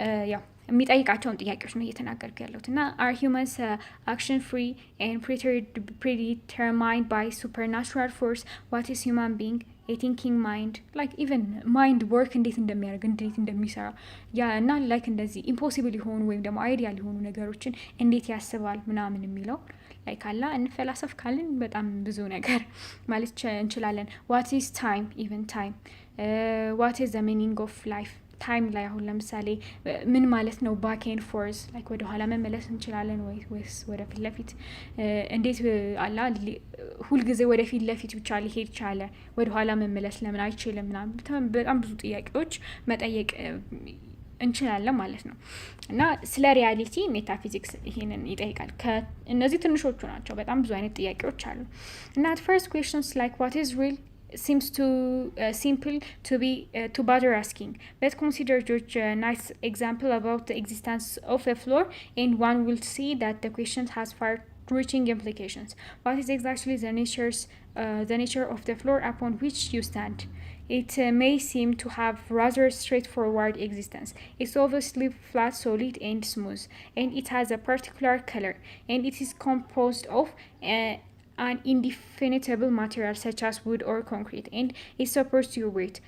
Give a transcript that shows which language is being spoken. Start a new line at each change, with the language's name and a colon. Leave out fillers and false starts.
Amharic: ያው የሚጠይቃቸውን ጥያቄዎች ነው እየተናገርኩ ያለሁት እና
English: are humans action free and predetermined by supernatural force what is human being a thinking mind like even mind work
Amharic: እንዴት እንደሚሰራ ያ እና like እንደዚህ impossible የሆኑ ወይም ደግሞ አይዲያል የሆኑ ነገሮችን እንዴት ያስባል ምናምን የሚለው like አላ እንፈላሰፍ ካልን በጣም ብዙ ነገር ማለት እንችላለን
English: what is time even time what is the meaning of life
Amharic: ታይም ላይ አሁን ለምሳሌ ምን ማለት ነው ባክ ኤንድ ፎርዝ ላይክ ወደ ኋላ መመለስ እንችላለን ወይስ ወደ ፊት ለፊት እንዴት አላ ሁልጊዜ ወደ ፊት ለፊት ብቻ ሊሄድ ቻለ ወደ ኋላ መመለስ ለምን አይችልም ምናምን በጣም ብዙ ጥያቄዎች መጠየቅ እንችላለን ማለት ነው። እና ስለ ሪያሊቲ ሜታፊዚክስ ይሄንን ይጠይቃል። እነዚህ ትንሾቹ ናቸው። በጣም ብዙ አይነት ጥያቄዎች አሉ።
English: እና at first questions like what is real seems too simple to bother asking, but consider George Knight's example about the existence of a floor, and one will see that the question has far-reaching implications. What is exactly the nature of the floor upon which you stand? It may seem to have rather straightforward existence. It's obviously flat, solid, and smooth, and it has a particular color, and it is composed of an indefinable material such as wood or concrete, and it supports your weight.